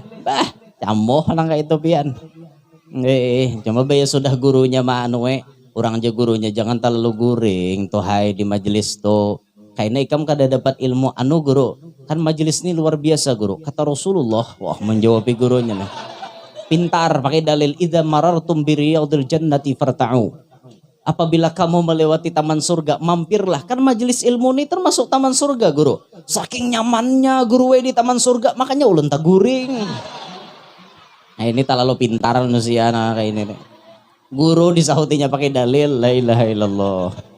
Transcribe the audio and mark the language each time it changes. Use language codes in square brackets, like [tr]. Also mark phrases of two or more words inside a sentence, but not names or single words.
[bjn] Bah, camoh nang kayak itu pian. Cuma bayar sudah gurunya manue, orang aja gurunya jangan terlalu guring tuh hai di majelis tuh. Kayaknya ikam kada dapat ilmu anu guru. Kan majelis ini luar biasa guru. Kata Rasulullah, wah menjawabi gurunya nih. Pintar pakai dalil [ar] idza marartum bi riyadil jannati farta'u. [id] Apabila kamu melewati taman surga, mampirlah. [bjn] Kan majelis ilmu ini termasuk taman surga guru. Saking nyamannya guru di taman surga, makanya ulun tak guring. Nah ini terlalu pintar manusia nah, kayak ini. Guru disahutinya pakai dalil [ar] la ilaha illallah.